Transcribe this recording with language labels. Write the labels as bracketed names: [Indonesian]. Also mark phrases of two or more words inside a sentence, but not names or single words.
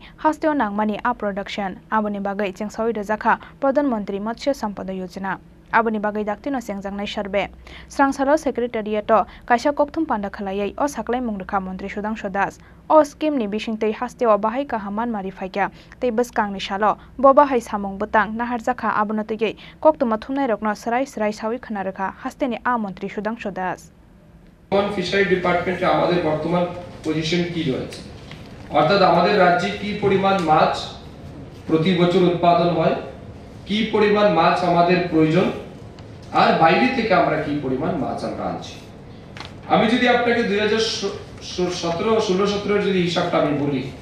[Kok Borok] Hasteo Naharmani production Aboni Chengsawi Rwkha Mantri Matsya Sampada Yojana Aboni Daktino Chengjaknai survey Srangsalo Secretariat Kaisa Kokthum Panda Khalaiwi Saklaimung Rwkha Mantri Sudhangshu scheme ni bisingtei Hasteo bahai kahaman mari faikya tei bwskang ni salo bo bahai samung butang naharjakha abonotei Kokthum thumnai rokno srai sawi khana rwkha Hasteni Mantri Sudhangshu [English] fishery department [Bangla] আমাদের বর্তমান পজিশন কি রয়েছে অর্থাৎ আমাদের রাজ্যে কি পরিমাণ মাছ প্রতি বছর উৎপাদন হয় কি পরিমাণ মাছ আমাদের প্রয়োজন আর বাইরে থেকে আমরা কি পরিমাণ মাছ আমরা আনছি আমি যদি আপনাকে 2017 যদি হিসাবটা আমি বলি